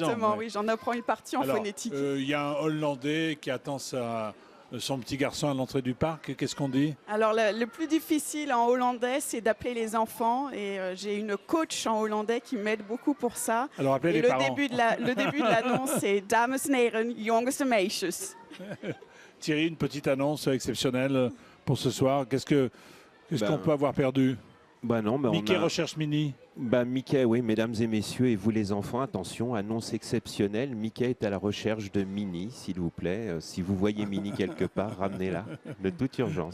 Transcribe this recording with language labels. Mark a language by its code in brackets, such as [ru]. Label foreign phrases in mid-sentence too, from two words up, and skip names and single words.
[fr] Exactement, oui, j'en apprends une partie en phonétique. Il y a un Hollandais qui attend son petit garçon à l'entrée du parc. Qu'est-ce qu'on dit? Alors, le plus difficile en hollandais, c'est d'appeler les enfants. Et j'ai une coach en hollandais qui m'aide beaucoup pour ça. Alors, appelez les parents. Le début de l'annonce, c'est « [nl] Dames en heren, jongens en meisjes ». [fr] Thierry, une petite annonce exceptionnelle pour ce soir. Qu'est-ce qu'on peut avoir perdu? Mickey recherche Minnie. Mickey, oui, mesdames et messieurs, et vous les enfants, attention, annonce exceptionnelle. Mickey est à la recherche de Minnie, s'il vous plaît. Si vous voyez Minnie quelque part, ramenez-la de toute urgence.